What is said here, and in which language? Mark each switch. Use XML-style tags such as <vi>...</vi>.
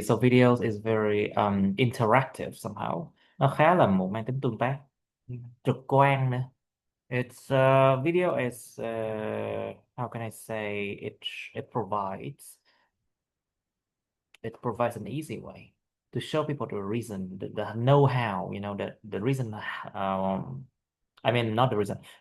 <en>So videos is very interactive somehow.</en> <vi>Nó khá là một mang tính tương tác, trực quan nữa.</vi> <en>It's video is how can I say it provides an easy way to show people the reason, the know-how, the reason I mean not the reason,</en>